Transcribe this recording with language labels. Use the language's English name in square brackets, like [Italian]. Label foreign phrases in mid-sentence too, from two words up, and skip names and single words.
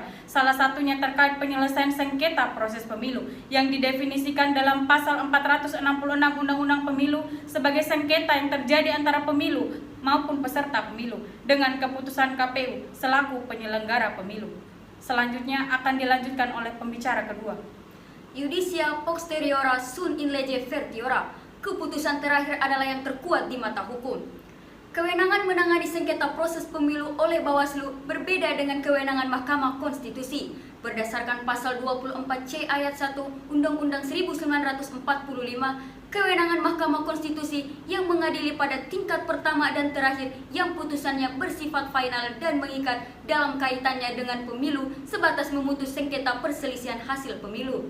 [Indonesian] Salah satunya terkait penyelesaian sengketa proses pemilu yang didefinisikan dalam pasal 466 Undang-Undang Pemilu sebagai sengketa yang terjadi antara pemilu maupun peserta pemilu dengan keputusan KPU selaku penyelenggara pemilu. Selanjutnya akan dilanjutkan oleh pembicara kedua. [Latin] Judicia posteriora sunt in lege vertiora. [Indonesian] Keputusan terakhir adalah yang terkuat di mata hukum. Kewenangan menangani sengketa proses pemilu oleh Bawaslu berbeda dengan kewenangan Mahkamah Konstitusi. Berdasarkan pasal 24C ayat 1 Undang-Undang 1945, kewenangan Mahkamah Konstitusi yang mengadili pada tingkat pertama dan terakhir yang putusannya bersifat final dan mengikat dalam kaitannya dengan pemilu sebatas memutus sengketa perselisihan hasil pemilu.